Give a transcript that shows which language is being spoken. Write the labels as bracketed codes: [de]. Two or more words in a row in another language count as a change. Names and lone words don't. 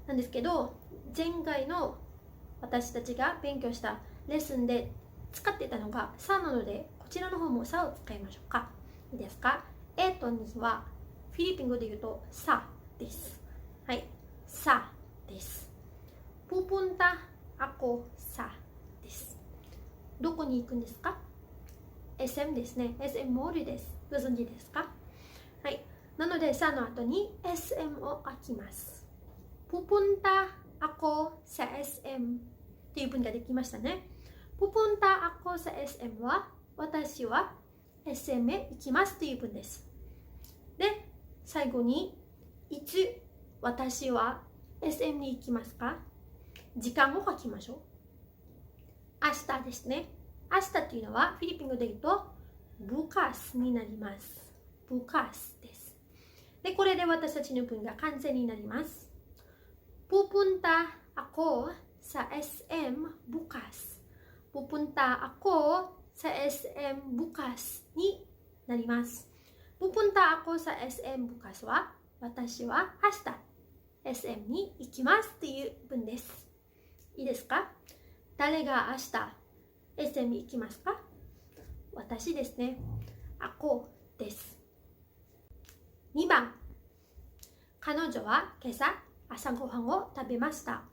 [ja] なんですけど、前回の私たちが勉強したレッスンで使ってたのがさなので、こちらの方もさを使いましょうか。いいですか。と2はフィリピン語で言うとさです。はい、さです。 [tl] pupunta ako sa [ja] です。どこに行くんですか？ SM ですね。SM モールです。ご存知ですか？はい。なので、さの後に SM を書きます。 [tl] pupunta ako sa SM [ja] っていう文ができましたね。 [tl] pupunta ako sa SM [ja] は私は SM へ行きますという文です。で、最後にいつ私は SM に行きますか？時間を書きましょう。明日ですね。明日というのはフィリピン語で言うとブカスになります。ブカスです。で、これで私たちの文が完成になります。 [tl] Pupunta ako sa SM bukas. Pupunta ako sa SM bukas [ja] になります。 [tl] Pupunta ako sa SM bukas [ja] は私は明日 SM に行きますという文です。いいですか？誰が明日 SM に行きますか？私ですね。ako です。2番、彼女は今朝朝ごはんを食べました。